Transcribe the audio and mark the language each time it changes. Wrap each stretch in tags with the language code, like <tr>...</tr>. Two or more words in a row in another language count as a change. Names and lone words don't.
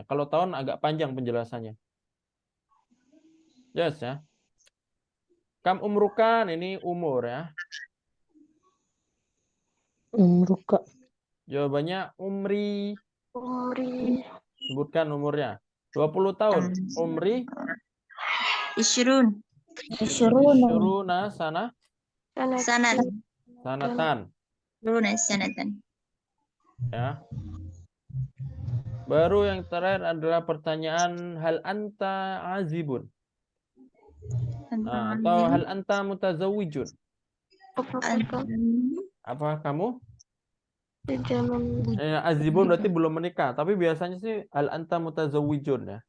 <id>Kalau tahun agak panjang penjelasannya. Yes ya.</id> <ar>كم عمرك</ar> <id>ini umur ya.</id> <ar>Umruka.</ar> <id>Jawabannya umri. Sebutkan umurnya. 20 tahun.</id> <ar>Umri. Isyrun. عشرون سنة. Sanatan. Sanatan. Sanatan.</ar> <id>Ya. Baru yang terakhir adalah pertanyaan</id> <ar>هل أنت عازب.</ar> <id>Nah, atau</id> <ar>هل أنت متزوج.</ar> <id>Apa kamu? Azibun berarti belum menikah, tapi biasanya sih</id> <ar>هل أنت متزوج</ar> <id>ya.</id>